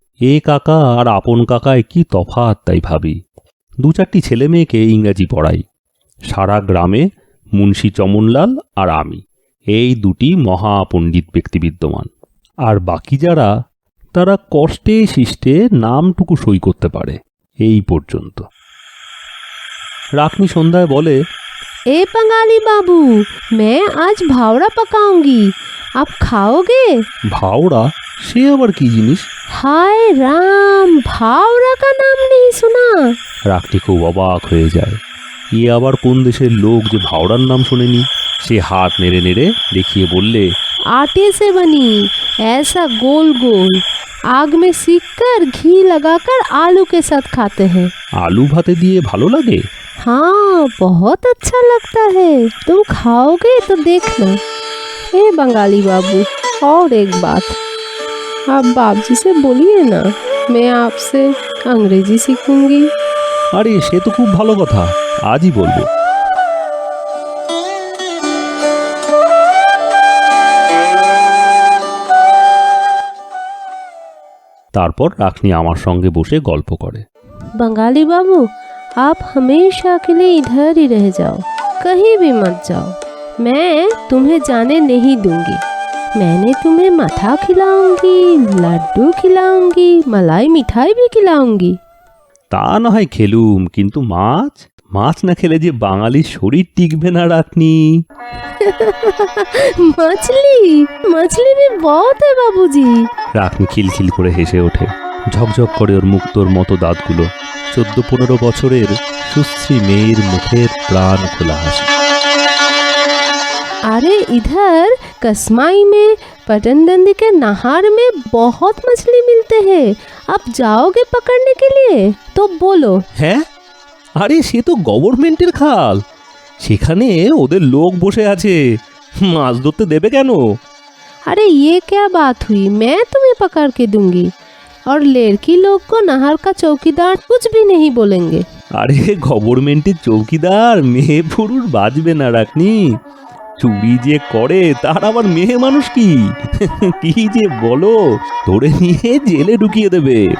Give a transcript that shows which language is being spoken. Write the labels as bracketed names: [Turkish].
[Bangla] এ কাকা আর আপন কাকায় কি তফাৎ তাই ভাবি। ২-৪টি ছেলে মেয়েকে ইংরাজি পড়াই। সারা গ্রামে মুন্সি চমনলাল আর আমি, এই দুটি মহাপণ্ডিত ব্যক্তি বিদ্যমান। আর বাকি যারা, তারা কষ্টে শিষ্টে নামটুকু সই করতে পারে, এই পর্যন্ত। রাখনি সন্ধ্যায় বলে, [Hindi] ए बंगाली बाबू, मैं आज भावड़ा पकाऊंगी, आप खाओगे? [Bangla] ভাওড়া? সে আবার কি জিনিস? [Hindi] हाय राम, भावड़ा का नाम नहीं सुना? [Bangla] রাখনি খুব অবাক হয়ে যায়। এ আবার কোন দেশের লোক যে ভাওড়ার নাম শোনেনি। সে হাত নেড়ে নেড়ে দেখিয়ে বললে, [Hindi] आटे से बनी, ऐसा गोल गोल, आग में सीक कर घी लगाकर आलू के साथ खाते हैं। [Bangla] আলু ভাতে দিয়ে ভালো লাগে? [Hindi] हाँ, बहुत अच्छा लगता है, तुम खाओगे तो देखना। ए बंगाली बाबू, और एक बात, आप बाप जी से बोलिए ना, मैं आपसे अंग्रेजी सीखूंगी। [Bangla] আরে সে তো খুব ভালো কথা, আজই বলবো। তারপর রাখনি আমার সঙ্গে বসে গল্প করে। [Hindi] बंगाली बाबू, आप हमेशा के लिए इधर ही रह जाओ, कहीं भी मत जाओ, मैं तुम्हें जाने नहीं दूंगी। मैंने तुम्हें मठा खिलाऊंगी, लड्डू खिलाऊंगी, मलाई मिठाई भी खिलाऊंगी। [Bangla] তা না হয় খেলুম, কিন্তু মাছ মাছ না খেলে যে বাঙালির শরীর টিকবে না রাখনি। [Hindi] मछली मछली भी बहुत है बाबूजी। [Bangla] রাখনি খিলখিল করে হেসে ওঠে। ঝকঝক করে ওর মুক্তোর মতো দাঁতগুলো। 14-15 বছরের সুশ্রী মেয়ের মুখের প্রাণ খোলা হাসি। [Hindi] अरे इधर कसमाई में पटनदंदी के नहर में बहुत मछली मिलते हैं, आप जाओगे पकड़ने के लिए तो बोलो। [Bangla] হ্যাঁ, আরে সে তো গভর্নমেন্টের খাল, সেখানে ওদের লোক বসে আছে, মাছ ধরতে দেবে কেন? [Hindi] अरे ये क्या बात हुई, मैं तुम्हें पकड़ के दूंगी, और लड़की लोग को नहर का चौकीदार कुछ भी नहीं बोलेंगे। [Bangla] আরে গভর্নমেন্টের চৌকিদার মেয়ে পুরুষ বাজবে না রাখনি। চুরি যে করে তার আবার মেয়ে মানুষ কি কি যে বলো, ধরে নিয়ে জেলে ঢুকিয়ে দেবে।